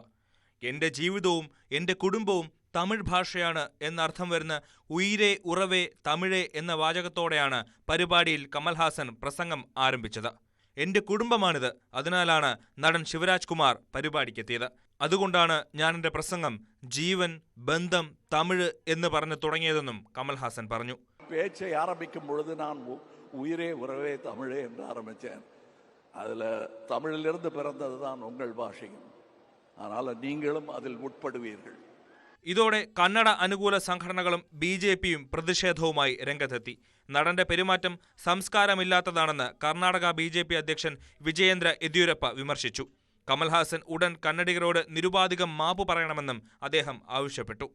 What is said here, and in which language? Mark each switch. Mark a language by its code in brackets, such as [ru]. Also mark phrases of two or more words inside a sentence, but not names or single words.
[ml] എന്റെ ജീവിതവും എന്റെ കുടുംബവും തമിഴ് ഭാഷയാണ് എന്നർത്ഥം വരുന്ന [ta] உயிரே உறவே தமிழே [ml] എന്ന വാചകത്തോടെയാണ് പരിപാടിയിൽ കമൽഹാസൻ പ്രസംഗം ആരംഭിച്ചത്. എന്റെ കുടുംബമാണിത്, അതിനാലാണ് നടൻ ശിവരാജ് കുമാർ പരിപാടിക്കെത്തിയത്. അതുകൊണ്ടാണ് ഞാൻ എന്റെ പ്രസംഗം ജീവൻ, ബന്ധം, തമിഴ് എന്ന് പറഞ്ഞു തുടങ്ങിയതെന്നും കമൽഹാസൻ പറഞ്ഞു. [ta] பேச்சை ஆரம்பிக்கும் பொழுது நான் உயிரே உறவே தமிழே என்று ஆரம்பித்தேன். அதில் தமிழிலிருந்து பிறந்தது தான் உங்கள் பாஷையும், அதனால் நீங்களும் அதில் உட்படுவீர்கள். [ml] ഇതോടെ കന്നഡ അനുകൂല സംഘടനകളും BJP-യും പ്രതിഷേധവുമായി രംഗത്തെത്തി. നടന്റെ പെരുമാറ്റം സംസ്കാരമില്ലാത്തതാണെന്ന് കർണാടക BJP അധ്യക്ഷൻ വിജയേന്ദ്ര യെദ്യൂരപ്പ വിമർശിച്ചു. കമൽഹാസൻ ഉടൻ കന്നഡിഗരോട് നിരുപാധികം മാപ്പ് പറയണമെന്നും അദ്ദേഹം ആവശ്യപ്പെട്ടു.